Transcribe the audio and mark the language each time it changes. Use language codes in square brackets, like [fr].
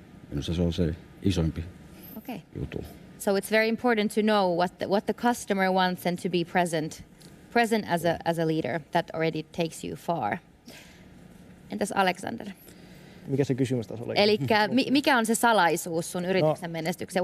[fi] Minusta se on se isoimpi juttu. [en] So it's very important to know what the customer wants and to be present as a leader. That already takes you far. [fi] Entäs Alexander? Mikä se kysymys taas oli? Eli mikä on se salaisuus sun yrityksen menestykseen?